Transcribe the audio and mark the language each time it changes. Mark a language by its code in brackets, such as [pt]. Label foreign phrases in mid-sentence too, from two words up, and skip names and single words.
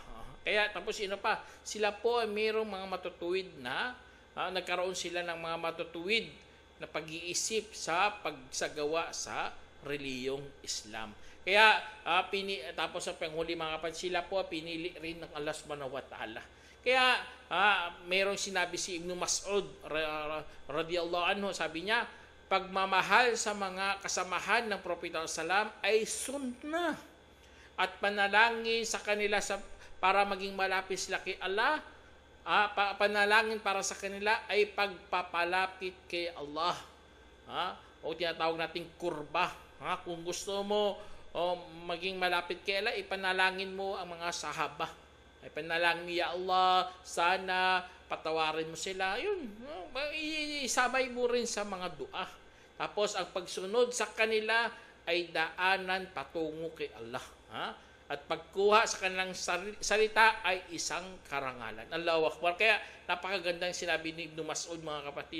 [tl] Kaya tapos sila po ay mayroong mga matutuwid na nagkaroon sila ng mga matutuwid na pag-iisip sa pagsagawa sa reliyong Islam. Kaya tapos sa panghuli, mga kapatid, sila po pinili rin ng Allah [ar] سبحانه وتعالى. [tl] Kaya mayroong sinabi si Ibn Mas'ud [ar] رضي الله عنه, [tl] sabi niya, pagmamahal sa mga kasamahan ng Propeta Salam ay sunnah, at panalangin sa kanila para maging malapit sila kay Allah, panalangin para sa kanila ay pagpapalapit kay Allah. O tinatawag nating kurba. Kung gusto mo maging malapit kay Allah, ipanalangin mo ang mga sahaba. Ipanalangin, [ar] يا الله, [tl] sana patawarin mo sila. Yun, isabay mo rin sa mga dua. Tapos ang pagsunod sa kanila ay daanan patungo kay Allah. At pagkuha sa kanilang salita ay isang karangalan. [ar] الله أكبر. [tl] Kaya napakagandang sinabi ni Ibn Mas'ud, mga kapatid.